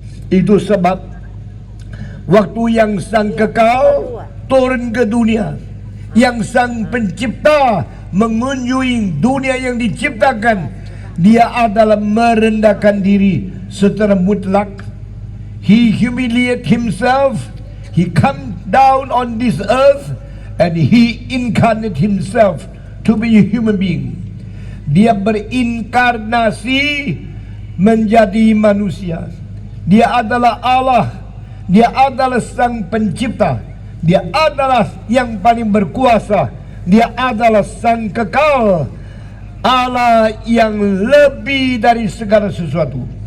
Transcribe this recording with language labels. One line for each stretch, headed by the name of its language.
Indonesian: Itu sebab waktu yang sang kekal turun ke dunia, yang sang pencipta mengunjungi dunia yang diciptakan, dia adalah merendahkan diri secara mutlak.
English: He humiliate himself. He come down on this earth and he incarnate himself to be a human being.
Indonesian: Dia berinkarnasi menjadi manusia. Dia adalah Allah. Dia adalah sang pencipta. Dia adalah yang paling berkuasa. Dia adalah sang kekal. Allah yang lebih dari segala sesuatu.